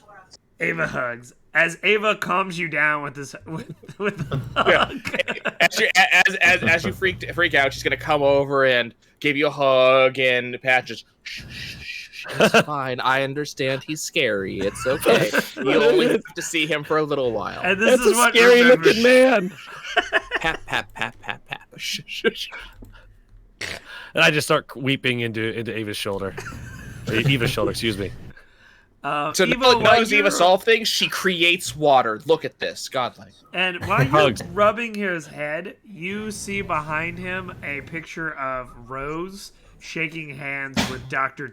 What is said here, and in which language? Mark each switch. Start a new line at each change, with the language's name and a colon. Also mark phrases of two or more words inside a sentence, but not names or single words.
English: Ava hugs as Ava calms you down with this with a hug. As you freak out, she's gonna come over and give you a hug and pat just. Shh, shh, shh, it's fine. I understand he's scary. It's okay. You only have to see him for a little while. And this That's is a what scary remembers- looking man. Pat, pat, pat, pat, pat. Shh, shh, shh. And I just start weeping into Ava's shoulder. Eva's shoulder, excuse me. So Eva, now while knows Eva you're- solve things. She creates water. Look at this, godlike. And while you're Hugs. rubbing his head, you see behind him a picture of Rose shaking hands with Dr.